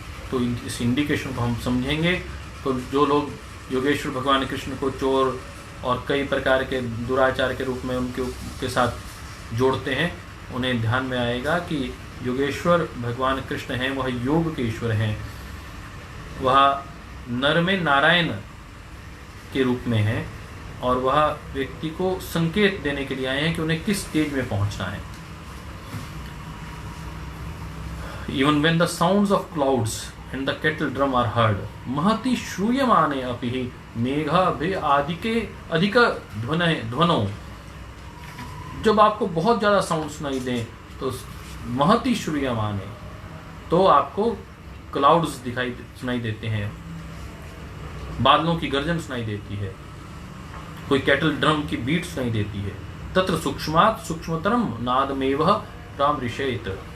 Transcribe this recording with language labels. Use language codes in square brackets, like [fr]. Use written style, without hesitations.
[hi] तो इस इंडिकेशन को हम समझेंगे तो जो लोग योगेश्वर भगवान कृष्ण को चोर और कई प्रकार के दुराचार के रूप में उनके साथ जोड़ते हैं, उन्हें ध्यान में आएगा कि योगेश्वर भगवान कृष्ण हैं, वह योग के ईश्वर हैं, वह नर में नारायण के रूप में हैं, और वह व्यक्ति को संकेत देने के लिए आए हैं कि उन्हें किस स्टेज में पहुंचना है। [en] Even when the sounds of clouds and the kettle drum are heard, [sa] महति श्रूयमाने अपि हि मेघा भे आदिके अधिक ध्वनो। [hi] जब आपको बहुत ज्यादा साउंड सुनाई दें तो [sa] महति श्रूयमाने, [hi] तो आपको क्लाउड्स सुनाई देते हैं, बादलों की गर्जन सुनाई देती है, कोई कैटल ड्रम की बीट सुनाई देती है। [sa] तत्र सूक्ष्मात् सूक्ष्मतरम नादमेव प्रामृशेत।